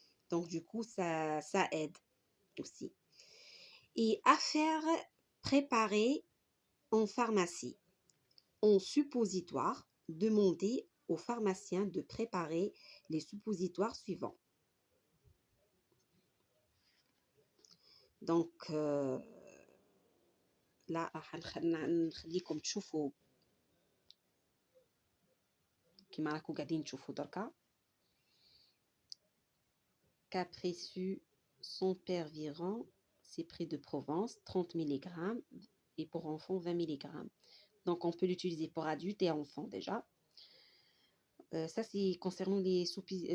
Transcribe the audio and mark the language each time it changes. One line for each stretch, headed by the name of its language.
French: Donc, du coup, ça aide aussi. Et à faire préparer en pharmacie. En suppositoire, demandez au pharmacien de préparer les suppositoires suivants. Donc, là,
Arabic: راح نخليكم تشوفوا كيما راكم قاعدين تشوفوا دركا.
French: Capressu sans perviron, c'est près de Provence, 30 mg, et pour enfants 20 mg. Donc on peut l'utiliser pour adultes et enfants déjà. Ça c'est concernant les suppos.